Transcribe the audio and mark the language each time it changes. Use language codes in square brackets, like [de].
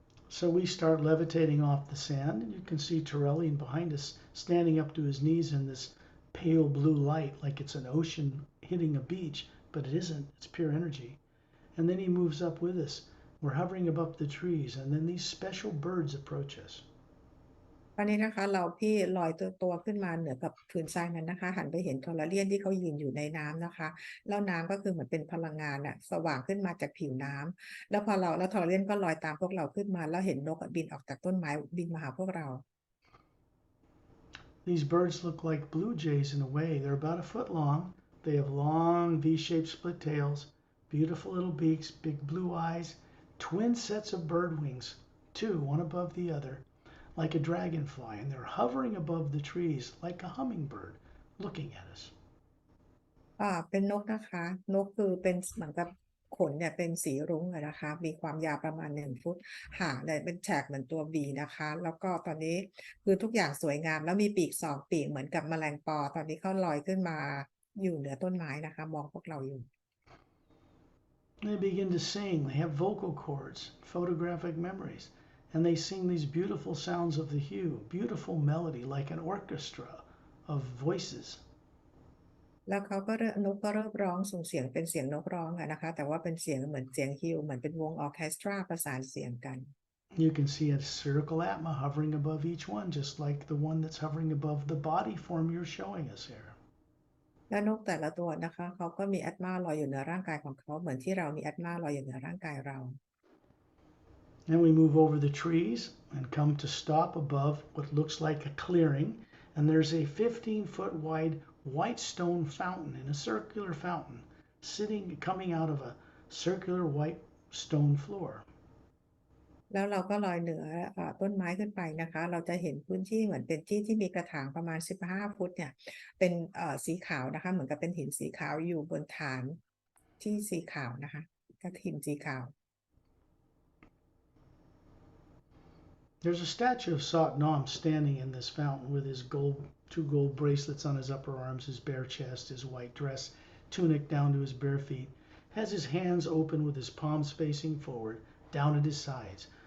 [en] So we start levitating off the sand, and you can see Torellian behind us standing up to his knees in this pale blue light, like it's an ocean hitting a beach, but it isn't, it's pure energy. And then he moves up with us. We're hovering above the trees, and then these special birds approach us. [th] ตอนนี้นะคะพี่ลอยตัวขึ้นมาเหนือกับผืนทรายนั้นนะคะหันไปเห็นทอร์เรียนที่เขายืนอยู่ในน้ำนะคะแล้วน้ำก็คือเหมือนเป็นพลังงานสว่างขึ้นมาจากผิวน้ำแล้วทอร์เรียนก็ลอยตามพวกเราขึ้นมาแล้วเห็นนกบินออกจากต้นไม้บินมาหาพวกเรา [en] These birds look like blue jays in a way. They're about a foot long. They have long V-shaped split tails, beautiful little beaks, big blue eyes, twin sets of bird wings, two, one above the other, like a dragonfly, and they're hovering above the trees like a hummingbird, looking at us. [th] เป็นนกนะคะนกคือเป็นเหมือนกับขนเนี่ยเป็นสีรุ้งเลยนะคะมีความยาวประมาณ1 ฟุตหางเนี่ยเป็นแฉกเหมือนตัว V นะคะแล้วก็ตอนนี้คือทุกอย่างสวยงามแล้วมีปีก2 ปีกเหมือนกับแมลงปอตอนนี้เขาลอยขึ้นมาอยู่เหนือต้นไม้นะคะมองพวกเราอยู่ [en] They begin to sing. They have vocal cords, photographic memories, and they sing these beautiful sounds of the hue, beautiful melody like an orchestra of voices. [th] แล้วนกก็เริ่มร้องส่งเสียงเป็นเสียงนกร้องนะคะแต่ว่าเป็นเสียงเหมือนเสียงฮิวเหมือนเป็นวงออร์เคสตราประสานเสียงกัน [en] You can see a circle atma hovering above each one, just like the one that's hovering above the body form you're showing us here. [th] และนกแต่ละตัวนะคะเขาก็มีแอตมาลอยอยู่เหนือร่างกายของเขาเหมือนที่เรามีแอตมาลอยอยู่เหนือร่างกายเรา [en] Then we move over the trees and come to stop above what looks like a clearing, and there's a 15-foot wide white stone fountain in a circular fountain coming out of a circular white stone floor. [th] แล้วเราก็ลอยเหนือต้นไม้ขึ้นไปนะคะเราจะเห็นพื้นที่เหมือนเป็นที่ที่มีกระถางประมาณ15ฟุตเนี่ยเป็นสีขาวนะคะเหมือนกับเป็นหินสีขาวอยู่บนฐานที่สีขาวนะคะก็หินสีขาว [en] There's a statue of Sat Nam standing in this fountain with his two gold bracelets on his upper arms, his bare chest, his white dress, tunic down to his bare feet, has his hands open with his palms facing forward, down at his sides.